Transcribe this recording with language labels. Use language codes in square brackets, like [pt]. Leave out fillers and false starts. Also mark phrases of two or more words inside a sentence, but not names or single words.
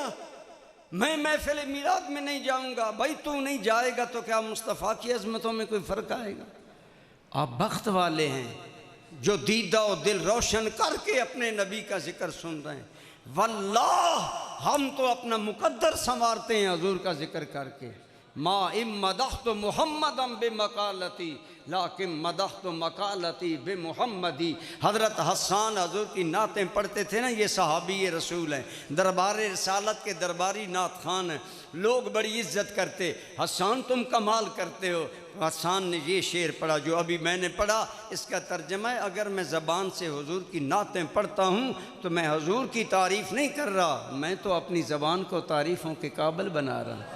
[hi] मैं महफ़िल मिलाद में नहीं जाऊँगा, भाई तू नहीं जाएगा तो क्या मुस्तफ़ा की अज़मतों में कोई फ़र्क आएगा? आप बख्त वाले हैं जो दीदा और दिल रोशन करके अपने नबी का जिक्र सुन रहे हैं। वल्लाह हम तो अपना मुकद्दर संवारते हैं हुजूर का जिक्र करके। [ar] ما إن مدحت محمدا بمقالتي لكن مدحت مقالتي بمحمد. [hi] हज़रत हसन हुजूर की नातें पढ़ते थे ना, ये सहाबी ये रसूल हैं, दरबार रिसालत के दरबारी नात खान हैं, लोग बड़ी इज्जत करते। हसन तुम कमाल करते हो। हसन ने ये शेर पढ़ा जो अभी मैंने पढ़ा, इसका तर्जमा है, अगर मैं ज़बान से हुजूर की नातें पढ़ता हूँ तो मैं हुजूर की तारीफ़ नहीं कर रहा, मैं तो अपनी ज़बान को तारीफ़ों के काबिल बना रहा हूँ।